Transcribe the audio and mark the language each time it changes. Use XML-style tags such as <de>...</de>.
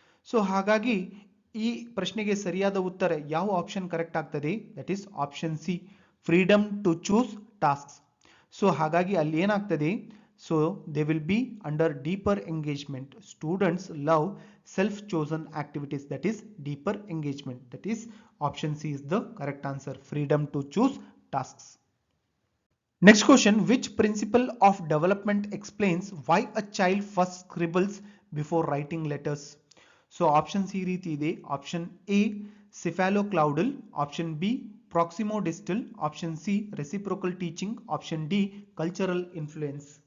<kn>So ಹಾಗಾಗಿ ಈ ಪ್ರಶ್ನೆಗೆ ಸರಿಯಾದ ಉತ್ತರ ಯಾವ ಆಪ್ಷನ್ ಕರೆಕ್ಟ್ ಆಗ್ತದೆ?</kn> <en>That is option C, freedom to choose tasks. So</en> <kn>ಹಾಗಾಗಿ ಅಲ್ಲಿ ಏನಾಗ್ತದೆ?</kn> <en>So they will be under deeper engagement. Students love self chosen activities, that is deeper engagement. That is option C is the correct answer, freedom to choose tasks. Next question, which principle of development explains why a child first scribbles before writing letters? So options</en> <kn>ಈ ರೀತಿ ಇದೆ.</kn> <en>Option A cephaloclaudal, option B proximodistal, option C reciprocal teaching, option D cultural influence.</en>